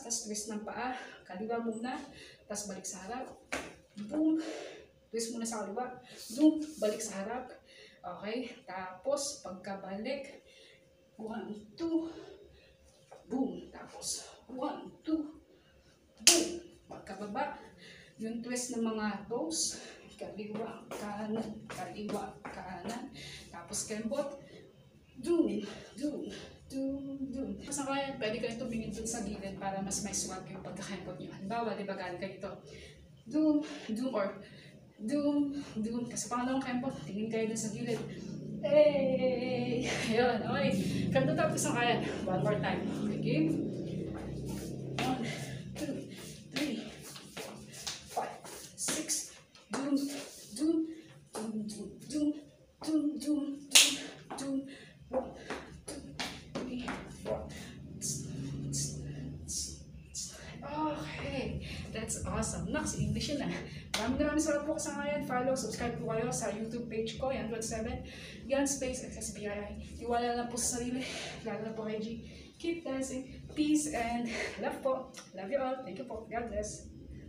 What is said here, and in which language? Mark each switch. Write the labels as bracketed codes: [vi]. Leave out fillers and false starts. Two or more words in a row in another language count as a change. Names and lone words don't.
[tl] tapos twist ng paa, kaliwa muna, tapos balik sa harap, boom, twist muna sa kaliwa, boom, balik sa harap, okay, tapos pagkabalik, 1, 2, boom, tapos 1, 2, boom, pagkababa, yung twist ng mga toes, kaliwa, kanan, kaliwa, kanan, tapos kembot, doom, doom, doom, doom. Kasangkayan, pwede kayo tumingin dun sa gilid para mas may swag yung pagkakembot nyo. Halimbawa, di ba galing kayo ito, doom, doom, or doom, doom. Kasi pangalawang kembot, tingin kayo dun sa gilid. Hey! Ayun, okay. [en] From the top, kasangkayan. One more time. Okay, game. 1, 2, 3, 4, 5, 6, doom, doom, doom, doom, doom, doom, doom, doom, 1, 2, 3, 4. Okay, that's awesome. Next, English [tl] yun na. Maraming salamat po kasangkayan. [en] Follow, subscribe [tl] po kayo sa YouTube page ko, Yan27, Yan Space, XSBI. Tiwala lang po sa sarili, lalo na po kay G. [en] Keep dancing. Peace and love po. Love you all. Thank you po. God bless.